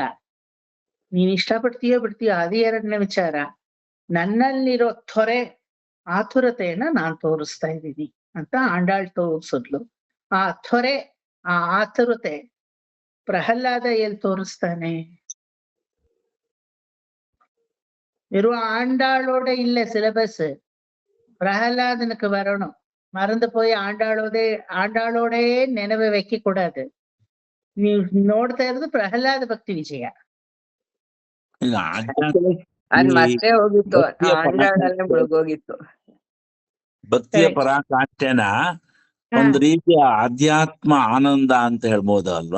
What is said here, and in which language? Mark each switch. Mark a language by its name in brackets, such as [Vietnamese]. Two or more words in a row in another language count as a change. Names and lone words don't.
[Kannada] ನೀನ್ ಇಷ್ಟಪಡ್ತೀಯೋ ಬಿಡ್ತೀಯೋ ಅದು ಎರಡನೇ ವಿಚಾರ. ನನ್ನಲ್ಲಿರೋ ಆತುರತೆಯನ್ನ ನಾನ್ ತೋರಿಸ್ತಾ ಇದ್ದೀನಿ ಅಂತ ಆಂಡಾಳ್ ತೋರಿಸಿದ್ಲು. ಆ ಆ ಆತುರತೆ ಪ್ರಹ್ಲಾದ ಎಲ್ಲಿ ತೋರಿಸ್ತಾನೆ? [Tamil] வெறும் ஆண்டாளோட இல்ல சிலபஸ். பிரகலாதனுக்கு வரணும். மறந்து போய் ஆண்டாளோடே ನೆನಪು வைக்க கூடாது. [Kannada] ನೀವು ನೋಡ್ತಾ ಇರೋದು ಪ್ರಹ್ಲಾದ ಭಕ್ತಿ ವಿಜಯ. ಈಗ ಅದ್ ಮತ್ತೆ ಹೋಗಿತ್ತು, ಆಂಡಾಳಲ್ಲೇ ಮುಳುಗೋಗಿತ್ತು. ಭಕ್ತಿಯ ಪರಾಕಾಷ್ಠೆನ ಒಂದ್ ರೀತಿಯ ಆಧ್ಯಾತ್ಮ ಆನಂದ ಅಂತ ಹೇಳ್ಬೋದು ಅಲ್ವಾ?